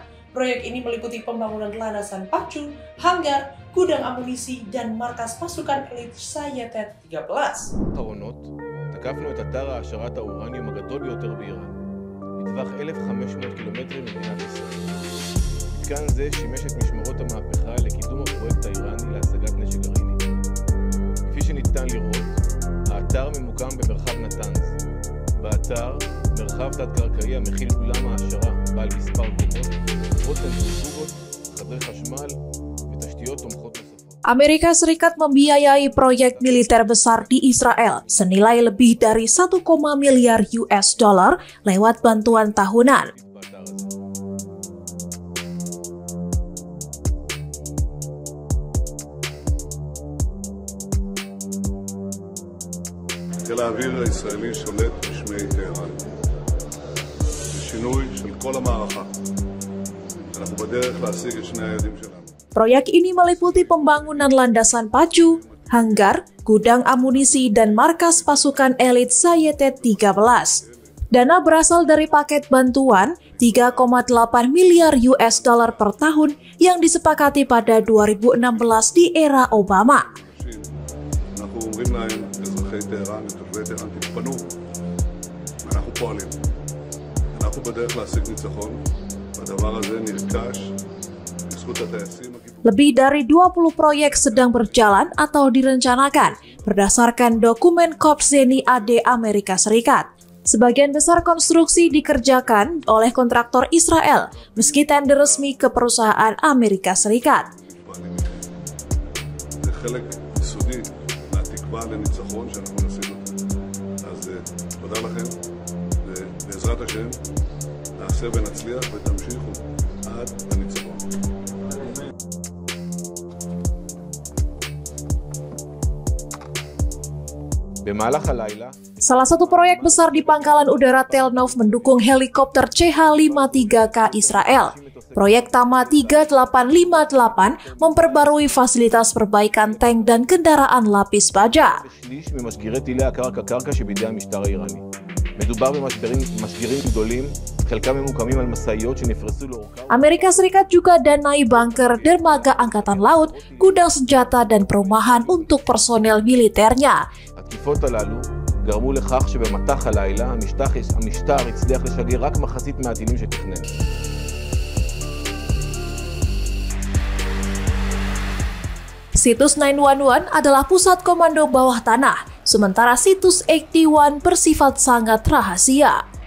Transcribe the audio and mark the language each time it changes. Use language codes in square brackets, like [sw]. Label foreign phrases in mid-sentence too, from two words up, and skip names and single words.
[id] Proyek ini meliputi pembangunan landasan pacu, hanggar, gudang amunisi, dan markas pasukan elit Sayetet 13. [he] תקפנו את אתר העשרת האורניום הגדול ביותר באיראן, בטווח 1,500 קילומטרים ממדינת ישראל. מתקן זה שימש את משמרות המהפכה לקידום הפרויקט האיראני להשגת נשק גרעיני. כפי שניתן לראות, האתר ממוקם במרחב נתנז. באתר, מרחב תת-קרקעי המכיל אולם העשרה בעל מספר קומות, צנטריפוגות, חדרי חשמל ותשתיות תומכות נוספות. [id] Amerika Serikat membiayai proyek militer besar di Israel senilai lebih dari 1, miliar [en] US dollar [id] lewat bantuan tahunan. [he] חיל האוויר הישראלי שולט בשמי טהרן. זה שינוי של כל המערכה. אנחנו בדרך להשיג את שני היעדים שלנו. [id] Proyek ini meliputi pembangunan landasan pacu, hanggar, gudang amunisi, dan markas pasukan elit Sayetet 13. Dana berasal dari paket bantuan 3,8 miliar [en] US dollar [id] per tahun yang disepakati pada 2016 di era Obama. [he] אנחנו אומרים להם, אזרחי טהרן ותושבי טהרן, תתפנו, ואנחנו פועלים. אנחנו בדרך להשיג ניצחון, והדבר הזה נרכש בזכות הטייסים. [id] Lebih dari 20 proyek sedang berjalan atau direncanakan berdasarkan dokumen Kopzeni AD Amerika Serikat. Sebagian besar konstruksi dikerjakan oleh kontraktor Israel, meski tender resmi ke perusahaan Amerika Serikat. [he] זה חלק יסודי מהתקווה לניצחון שאנחנו נשיג אותו. אז תודה לכם, ובעזרת השם נעשה ונצליח ותמשיכו עד הניצחון. [id] Salah satu proyek besar di pangkalan udara Tel Nov mendukung helikopter CH-53K Israel. Proyek Tama 3858 memperbarui fasilitas perbaikan tank dan kendaraan lapis baja. Amerika Serikat juga danai bunker, dermaga angkatan laut, gudang senjata, dan perumahan untuk personel militernya. [he] התקיפות הללו גרמו לכך שבמטח הלילה המשטר הצליח לשגר רק מחצית מהטילים שתכנן. [id] Situs 911 adalah pusat komando bawah tanah, sementara situs 81 bersifat sangat rahasia.